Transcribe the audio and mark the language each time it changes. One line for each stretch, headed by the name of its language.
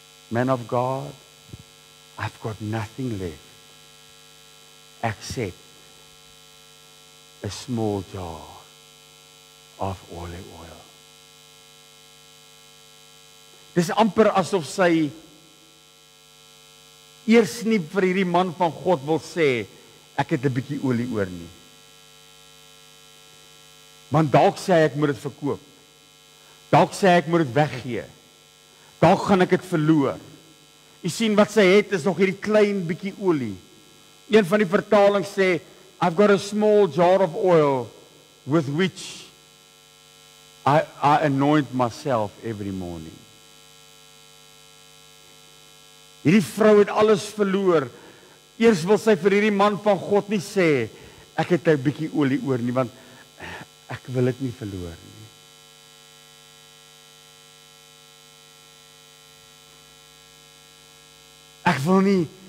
English: Man of God, I've got nothing left. Accept a small jar of olive oil.
Afrikaans: Dis amper asof sy eers nie vir hierdie man van God wil sê, ek het 'n bietjie olie oor nie. Want dalk sê hy ek moet dit verkoop. Dalk sê hy ek moet dit weggee. Dalk gaan ek dit verloor. Jy sien wat sy het is nog hierdie klein bietjie olie. Een van die vertalings sê,
English: I've got a small jar of oil with which I anoint myself every morning.
Afrikaans: Hierdie vrou het alles verloor. Eers wil sy vir hierdie man van God nie sê, ek het 'n bietjie olie oor nie, want ek wil dit nie verloor nie.